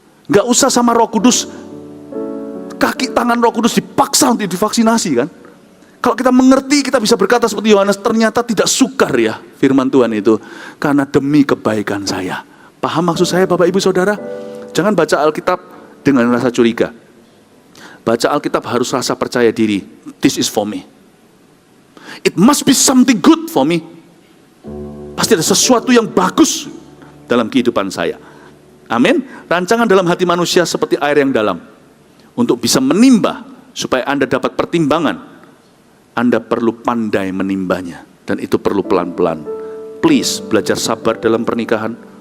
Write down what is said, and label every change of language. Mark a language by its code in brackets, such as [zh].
[id] Nggak usah sama Roh Kudus, kaki tangan Roh Kudus dipaksa untuk divaksinasi kan? Kalau kita mengerti, kita bisa berkata seperti Yohanes, ternyata tidak sukar ya firman Tuhan itu, karena demi kebaikan saya. Paham maksud saya Bapak Ibu Saudara? Jangan baca Alkitab dengan rasa curiga. Baca Alkitab harus rasa percaya diri. [en] This is for me. It must be something good for me. [id] Pasti ada sesuatu yang bagus dalam kehidupan saya. Amin. Rancangan dalam hati manusia seperti air yang dalam. Untuk bisa menimba, supaya Anda dapat pertimbangan, Anda perlu pandai menimbanya. Dan itu perlu pelan-pelan. Please, belajar sabar dalam pernikahan.